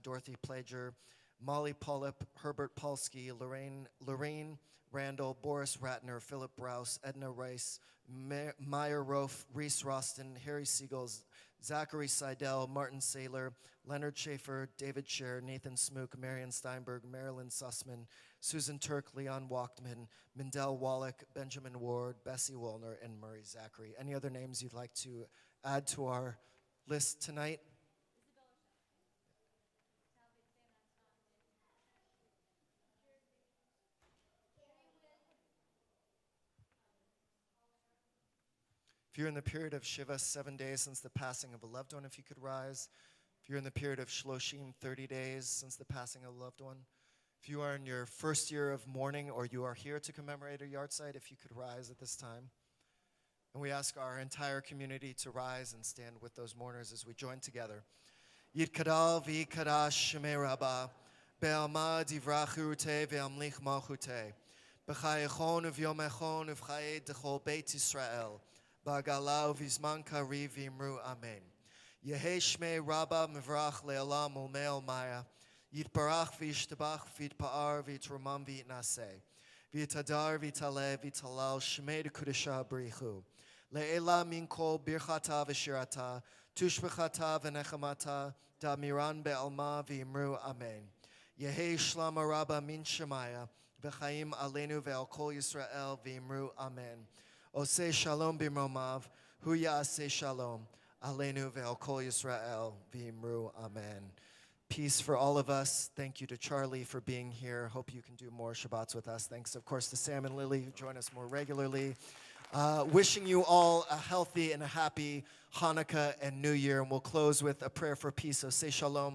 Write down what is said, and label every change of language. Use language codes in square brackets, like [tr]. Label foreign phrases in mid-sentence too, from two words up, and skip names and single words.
[en] Dorothy Plager, Molly Polyp, Herbert Polsky, Lorraine Randall, Boris Ratner, Philip Brous, Edna Rice, Meyer Rofe, Reese Roston, Harry Siegels, Zachary Seidel, Martin Saylor, Leonard Schaefer, David Scher, Nathan Smook, Marion Steinberg, Marilyn Sussman, Susan Turk, Leon Wachtman, Mindell Wallach, Benjamin Ward, Bessie Wollner, and Murray Zachary. Any other names you'd like to add to our list tonight? If you're in the period of Shiva, 7 days since the passing of a loved one, if you could rise. If you're in the period of Shloshim, 30 days since the passing of a loved one. If you are in your first year of mourning or you are here to commemorate a yard site, if you could rise at this time. And we ask our entire community to rise and stand with those mourners as we join together. [arc] יתגדל ויתקדש שמה רבא, בעלמא די ברא כרעותה וימליך מלכותה, בחייכון וביומיכון ובחיי דכל בית ישראל, בעגלא ובזמן קריב ואמרו אמן. יהא שמה רבא מברך לעלם ולעלמי עלמיא, יתברך וישתבח ויתפאר ויתרומם ויתנשא, ויתהדר ויתעלה ויתהלל שמה דקודשא בריך הוא, לעלא מן כל ברכתא ושירתא, תשבחתא ונחמתא, דאמירן בעלמא ואמרו אמן. יהא שלמא רבא מן שמיא, [he] וחיים עלינו ועל כל ישראל [arc] ואמרו אמן. [he] עושה שלום במרומיו, הוא יעשה שלום, עלינו ועל כל ישראל [arc] ואמרו אמן. [en] Peace for all of us. Thank you to Charlie for being here. Hope you can do more Shabbats with us. Thanks, of course, to Sam and Lily, who join us more regularly. Wishing you all a healthy and a happy Hanukkah and New Year. And we'll close with a prayer for peace. So say shalom.